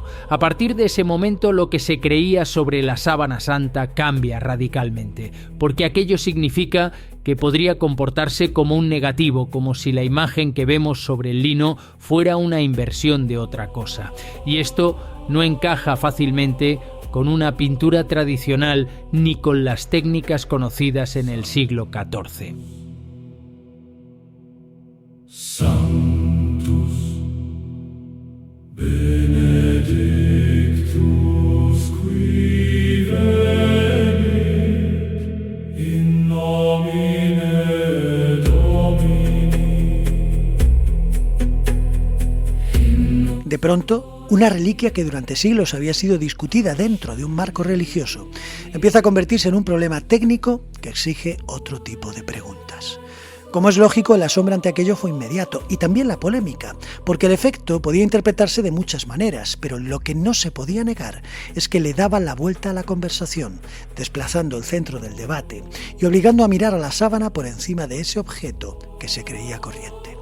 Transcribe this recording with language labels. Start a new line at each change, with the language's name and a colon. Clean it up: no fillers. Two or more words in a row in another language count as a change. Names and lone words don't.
Spanish: A partir de ese momento, lo que se creía sobre la sábana santa cambia radicalmente, porque aquello significa que podría comportarse como un negativo, como si la imagen que vemos sobre el lino fuera una inversión de otra cosa. Y esto no encaja fácilmente con una pintura tradicional ni con las técnicas conocidas en el siglo XIV.
Latin: Sanctus benedictus qui venit in nomine Domini.
Spanish: De pronto, una reliquia que durante siglos había sido discutida dentro de un marco religioso, empieza a convertirse en un problema técnico que exige otro tipo de preguntas. Como es lógico, el asombro ante aquello fue inmediato, y también la polémica, porque el efecto podía interpretarse de muchas maneras, pero lo que no se podía negar es que le daba la vuelta a la conversación, desplazando el centro del debate y obligando a mirar a la sábana por encima de ese objeto que se creía corriente.